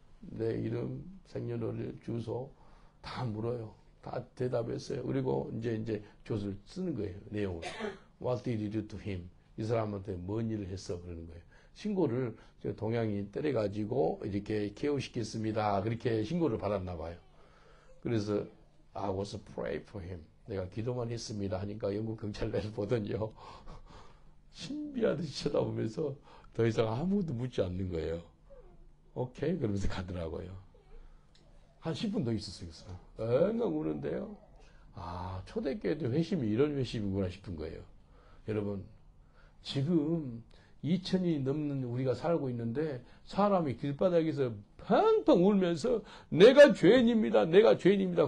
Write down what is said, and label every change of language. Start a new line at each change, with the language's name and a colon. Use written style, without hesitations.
Korean: 내 이름, 생년월일, 주소 다 물어요. 다 대답했어요. 그리고 이제 조서를 쓰는 거예요. 내용을.
English: What did you do to him?
Korean: 이 사람한테 뭔 일을 했어? 그러는 거예요. 신고를 동양이 때려가지고 이렇게 케어시켰습니다. 그렇게 신고를 받았나 봐요. 그래서
English: I was pray for him.
Korean: 내가 기도만 했습니다. 하니까 영국 경찰관을 보더니요. 신비하듯이 쳐다보면서 더 이상 아무도 묻지 않는 거예요. 오케이? 그러면서 가더라고요. 한 10분 더 있었어요. 엉엉 우는데요. 아, 초대교회도 회심이 이런 회심이구나 싶은 거예요. 여러분, 지금 2000이 넘는 우리가 살고 있는데 사람이 길바닥에서 팡팡 울면서 내가 죄인입니다. 내가 죄인입니다.